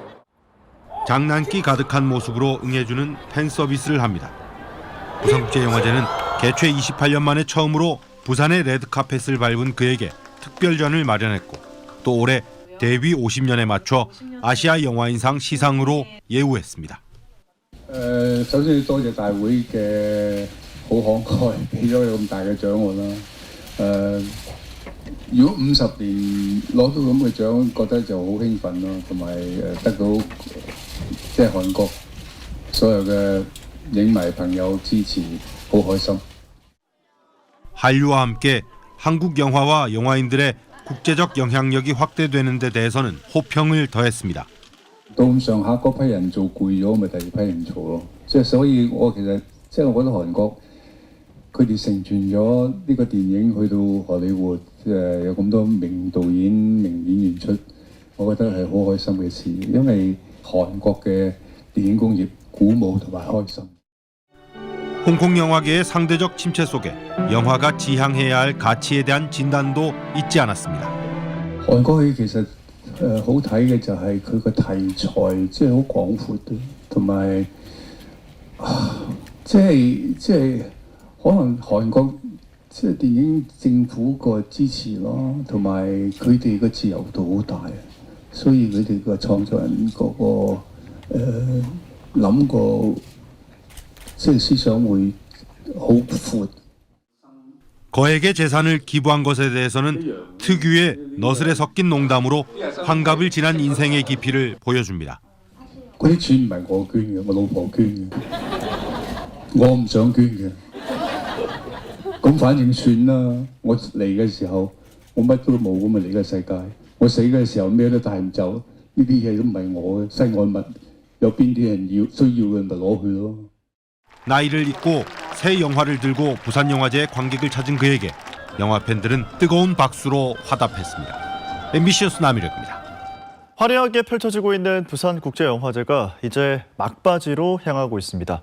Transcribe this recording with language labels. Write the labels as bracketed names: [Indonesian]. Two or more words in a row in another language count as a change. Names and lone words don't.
[Korean] 장난기 가득한 모습으로 응해주는 팬 서비스를 합니다. 부산국제영화제는 개최 28년 만에 처음으로 부산의 레드카펫을 밟은 그에게 특별전을 마련했고 또 올해 데뷔 50년에 맞춰 아시아 영화인상 시상으로 예우했습니다. [Cantonese] 首先要多謝大會嘅好慷慨，俾咗咁大嘅獎我啦。如果50年攞到咁嘅獎，覺得就好興奮咯，同埋得到即係韓國所有嘅影迷朋友支持，好開心。 [Korean] 한류와 함께 한국 영화와 영화인들의 국제적 영향력이 확대되는 데 대해서는 호평을 더했습니다. [Cantonese] 到咁上下嗰批人做攰咗，咪第二批人做咯。即係所以我其實即係我覺得韓國佢哋成全咗呢個電影去到荷里活，有咁多名導演、名演員出，我覺得係好開心嘅事，因為韓國嘅電影工業鼓舞同埋開心。 [Korean] 홍콩 영화계의 상대적 침체 속에 영화가 지향해야 할 가치에 대한 진단도 잊지 않았습니다. [Cantonese] 韓國戲其實好睇嘅就係佢個題材即係好廣闊嘅，同埋即係可能韓國即係電影政府個支持咯，同埋佢哋個自由度好大，所以佢哋個創作人嗰個諗個即係思想會好闊。 [Korean] 거액의 재산을 기부한 것에 대해서는 특유의 너스레 섞인 농담으로 환갑을 지난 인생의 깊이를 보여줍니다. [Cantonese] 嗰啲錢唔係我捐嘅，我老婆捐嘅，我唔想捐嘅。咁反正算啦，我嚟嘅時候我乜都冇咁啊嚟嘅世界，我死嘅時候咩都帶唔走，呢啲嘢都唔係我嘅，身外物有邊啲人要需要嘅咪攞去咯。 [Korean] 나이를 잊고 새 영화를 들고 부산영화제의 관객을 찾은 그에게 영화 팬들은 뜨거운 박수로 화답했습니다. MBC 뉴스 남희력입니다. 화려하게 펼쳐지고 있는 부산국제영화제가 이제 막바지로 향하고 있습니다.